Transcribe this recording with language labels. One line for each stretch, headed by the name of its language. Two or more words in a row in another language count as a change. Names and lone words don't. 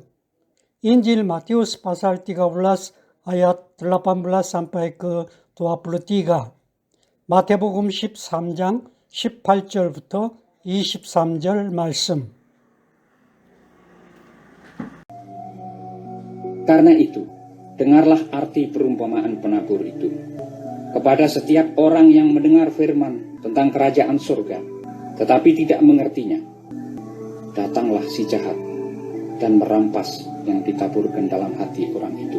Indonesian: Injil Matius pasal 13 ayat 18 sampai ke 23.
Korean: 마태복음 13장 18절부터 23절 말씀.
Indonesian: Karena itu, dengarlah arti perumpamaan penabur itu. Kepada setiap orang yang mendengar firman tentang kerajaan surga, tetapi tidak mengertinya, datanglah si jahat dan merampas yang ditaburkan dalam hati orang itu.